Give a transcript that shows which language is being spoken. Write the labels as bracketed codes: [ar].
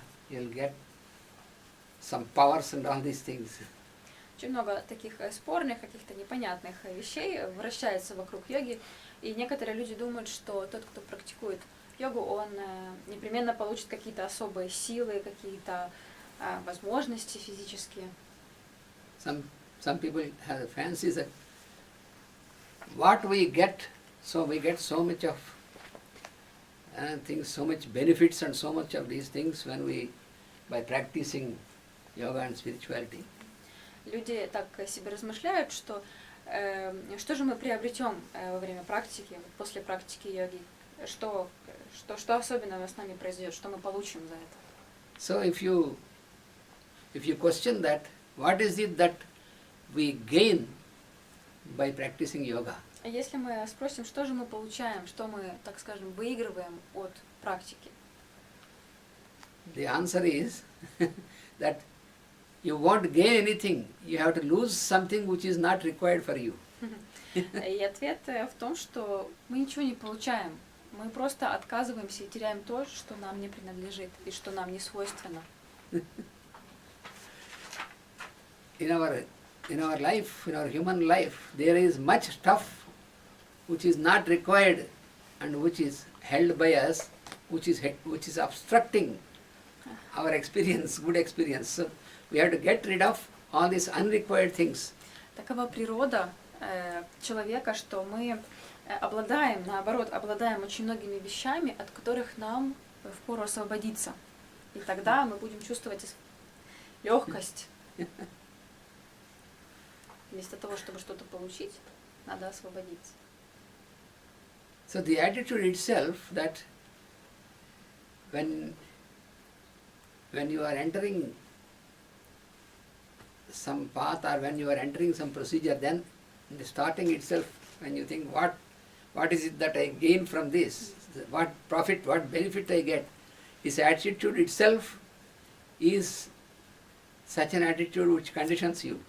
[en] you'll get some powers and all these things. [ru] Очень много таких спорных, каких-то непонятных вещей вращается вокруг йоги, и некоторые люди думают, что тот, кто практикует йогу, он непременно получит какие-то особые силы, какие-то возможности физические. [en] Some people have the fancy that what we get so much of things, so much benefits and so much of these things when we, by practicing yoga and spirituality. [ru] Люди так себе размышляют, что что же мы приобретем во время практики, после практики йоги, что особенного с нами произойдет, что мы получим за это. [en] So if you question that, what is it that we gain by practicing yoga? [ru] Если мы спросим, что же мы получаем, что мы, так скажем, выигрываем от практики, [en] the answer is that you won't gain anything. You have to lose something which is not required for you. [ru] И ответ в том, что мы ничего не получаем. Мы просто отказываемся и теряем то, что нам не принадлежит и что нам не свойственно. [en] In our life, in our human life, there is much stuff which is not required and which is held by us, which is obstructing our experience, good experience. So we have to get rid of all these unrequired things. [ru] Такова природа человека, что мы обладаем очень многими вещами, от которых нам впору освободиться. И тогда мы будем чувствовать легкость. Вместо того, чтобы что-то получить, надо освободиться. [en] So the attitude itself that when you are entering some path or when you are entering some procedure, then in the starting itself, when you think what is it that I gain from this, what profit, what benefit I get, this attitude itself is such an attitude which conditions you.